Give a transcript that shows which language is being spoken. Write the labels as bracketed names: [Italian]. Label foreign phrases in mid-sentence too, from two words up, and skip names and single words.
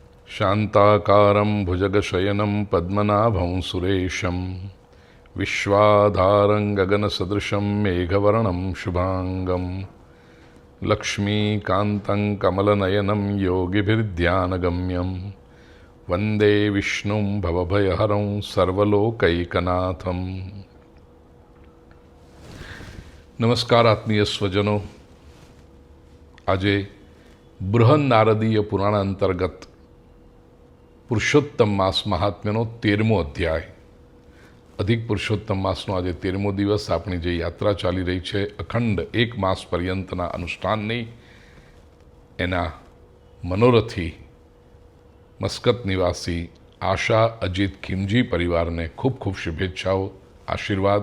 [Sanskrit] शान्ताकारं भुजगशयनं पद्मनाभं सुरेशं विश्वाधारं गगनसदृशं मेघवर्णं शुभांगं लक्ष्मीकान्तं कमलनयनं योगिभिर्ध्यानगम्यं वन्दे विष्णुं भवभयहरं सर्वलोकैकनाथं। [Hindi] नमस्कार आत्मीय स्वजनों, [Gujarati] આજે બૃહદ નારદીય પુરાણ અંતર્ગત પુરુષોત્તમ માસ મહાત્મ્યનો 13મો અધ્યાય, અધિક પુરુષોત્તમ માસનો આજે 13મો દિવસ. આપણી જે યાત્રા ચાલી રહી છે અખંડ 1 માસ પર્યંતના અનુષ્ઠાનની, એના મનોરથી મસ્કત નિવાસી આશા અજીત ખીમજી પરિવારને ખૂબ ખૂબ શુભેચ્છાઓ, આશીર્વાદ.